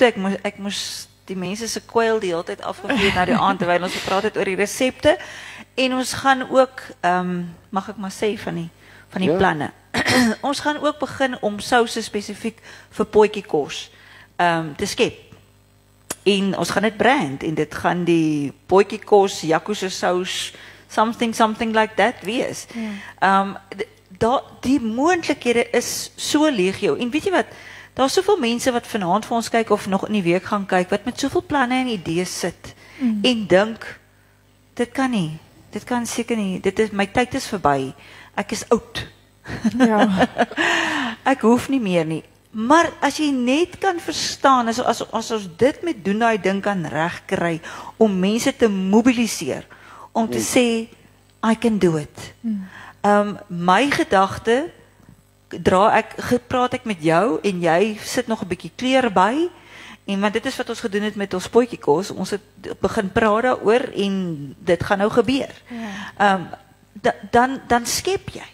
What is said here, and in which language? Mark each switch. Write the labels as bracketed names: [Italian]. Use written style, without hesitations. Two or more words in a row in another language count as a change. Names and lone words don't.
[Afrikaans] Ek moes die mense se kwyl die hele tyd afgegee na die aand terwyl ons gepraat het oor die resepte, en ons gaan ook, mag ek maar sê van die planne. Ons gaan ook begin om souse spesifiek vir potjiekos te skep. En ons gaan dit brand en dit gaan die potjiekos, Jaco se sous, [English] something like that wees. [Afrikaans] Die moontlikhede is so legio. En weet jy wat, daar's soveel mense wat vanaand vir ons kyk of nog in die week gaan kyk, wat met soveel planne en idees sit en dink, dit kan nie, dit kan seker nie, my tyd is verby, ek is oud. Ja. Ek hoef nie meer nie. Maar as jy net kan verstaan, as ons dit met doen daai ding kan regkry, om mense te mobiliseer, om te sê, [English] I can do it. [Afrikaans] My gedagte, praat ek met jou, en jy sit nog 'n bietjie kleur by, en want dit is wat ons gedoen het met ons potjiekos, ons het begin praat daaroor, en dit gaan nou gebeur. Dan skep jy.